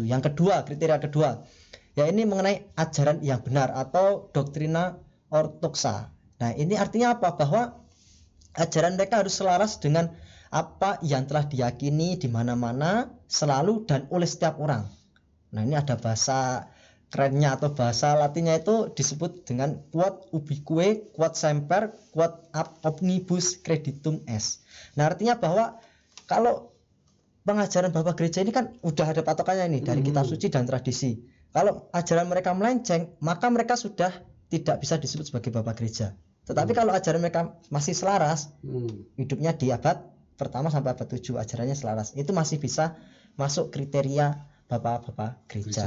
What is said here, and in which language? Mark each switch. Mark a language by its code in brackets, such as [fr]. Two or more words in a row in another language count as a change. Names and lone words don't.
[id] Yang kedua, kriteria kedua, ya ini mengenai ajaran yang benar atau doktrina ortoksa. Nah, ini artinya apa? Bahwa ajaran mereka harus selaras dengan apa yang telah diyakini di mana-mana, selalu, dan oleh setiap orang. Nah, ini ada bahasa kerennya atau bahasa Latinnya itu disebut dengan [la] quod ubique, quod semper, quod ab omnibus creditum est. [id] Nah, artinya bahwa kalau pengajaran bapak gereja ini kan udah ada patokannya ini dari kitab suci dan tradisi. Kalau ajaran mereka melenceng, maka mereka sudah tidak bisa disebut sebagai bapak gereja. Tetapi kalau ajaran mereka masih selaras, hidupnya di abad pertama sampai abad 7, ajarannya selaras, itu masih bisa masuk kriteria bapak-bapak gereja.